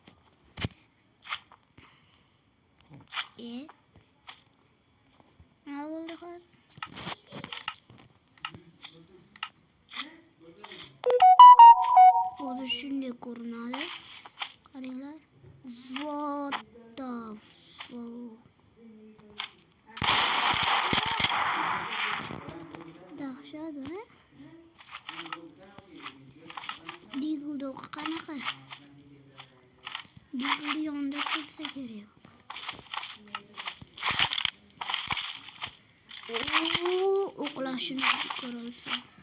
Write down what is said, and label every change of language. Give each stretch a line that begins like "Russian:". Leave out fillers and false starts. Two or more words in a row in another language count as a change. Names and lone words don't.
Uzbek: Nima bo'ldi hozir? Hozir shunday ko'rinadi. Qaranglar.
English: What the fuck?
Uzbek: Dahshat, Deagle o'qi qanaqa? Deagle yonida tursa kerak. O'qlashini ko'rasiz.